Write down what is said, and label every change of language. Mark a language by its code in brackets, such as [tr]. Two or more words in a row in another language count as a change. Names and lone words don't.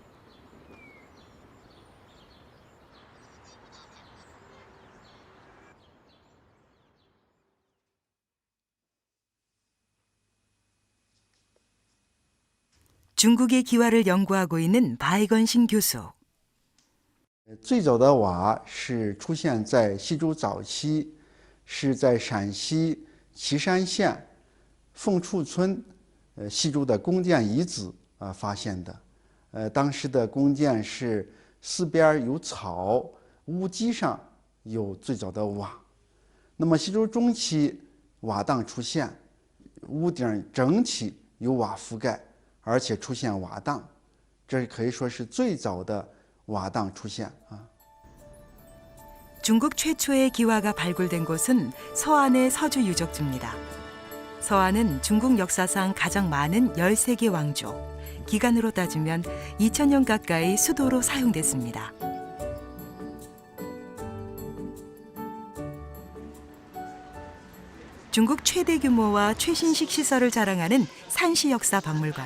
[ko] 중국의 기와를 연구하고 있는 바이건신 교수. [zh] 最早的瓦是出现在西周早期，是在陕西岐山县凤处村西周的弓箭遗址发现的。当时的弓箭是四边有草，屋基上有最早的瓦。那么西周中期瓦当出现，屋顶整体有瓦覆盖，而且出现瓦当，这可以说是最早的瓦当出现啊。 [ko] 중국 최초의 기와가 발굴된 곳은 서안의 서주 유적지입니다. 서안은 중국 역사상 가장 많은 13개 왕조, 기간으로 따지면 2000년 가까이 수도로 사용됐습니다. 중국 최대 규모와 최신식 시설을 자랑하는 산시 역사 박물관.